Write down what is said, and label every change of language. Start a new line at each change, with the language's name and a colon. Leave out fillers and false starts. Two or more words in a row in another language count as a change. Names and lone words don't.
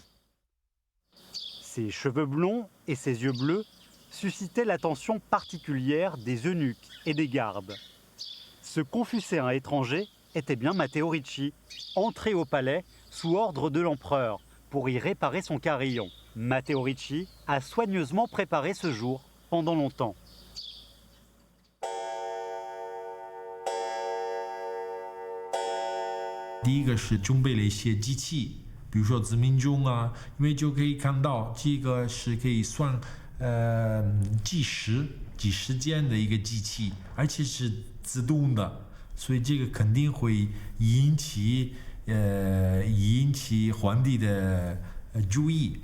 French: Ses cheveux blonds et ses yeux bleus suscitaient l'attention particulière des eunuques et des gardes. Ce confucéen étranger était bien Matteo Ricci, entré au palais sous ordre de l'empereur pour y réparer son carillon. Matteo Ricci a soigneusement préparé ce jour pendant longtemps.
Chinese: 第一个是准备了一些机器，比如说指明钟啊，因为就可以看到这个是可以算计时间的一个机器，而且是自动的，所以这个肯定会引起皇帝的注意。